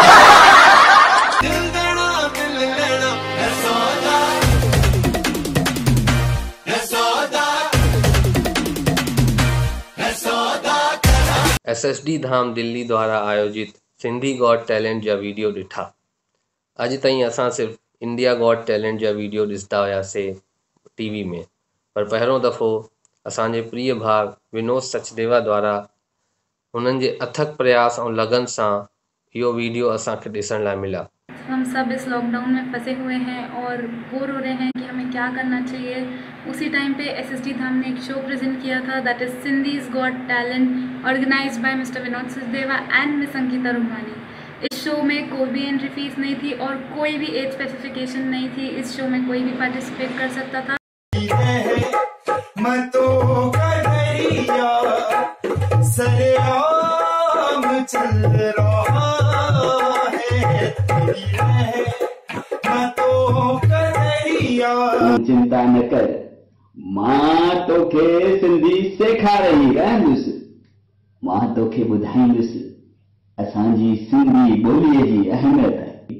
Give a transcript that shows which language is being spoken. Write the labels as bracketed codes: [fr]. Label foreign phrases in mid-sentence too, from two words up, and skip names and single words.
[sd] SSD धाम दिल्ली द्वारा आयोजित सिंधी गॉट टैलेंट जा वीडियो ॾिठा। अॼु ताईं असां सिर्फ़ इंडिया गॉट टैलेंट जा वीडियो ॾिसंदा हुआसीं टीवी में, पर पहिरों दफ़ो असांजे प्रिय भाउ विनोद सचदेवा द्वारा उन्हनि जे अथक प्रयास और लगन सां इहो वीडियो असांखे ॾिसण लाइ मिला। [hi] हम सब इस लॉकडाउन में फंसे हुए हैं और बोर हो रहे हैं कि हमें क्या करना चाहिए। उसी टाइम पे SSD धाम ने एक शो प्रेजेंट किया था, [en] that is Sindhis Got Talent, organized by Mister Vinod Sachdeva and Miss Ankita Rumani. [hi] इस शो में कोई भी [en] entry fees [hi] नहीं थी और कोई भी [en] age specification [hi] नहीं थी। इस शो में कोई भी पार्टिसिपेट कर सकता था। [sd] चिंता न कर, मां तोखे सिंधी सेखारई रहंदुसि। मां तोखे ॿुधाईंदुसि असांजी सिंधी ॿोलीअ जी अहमियत।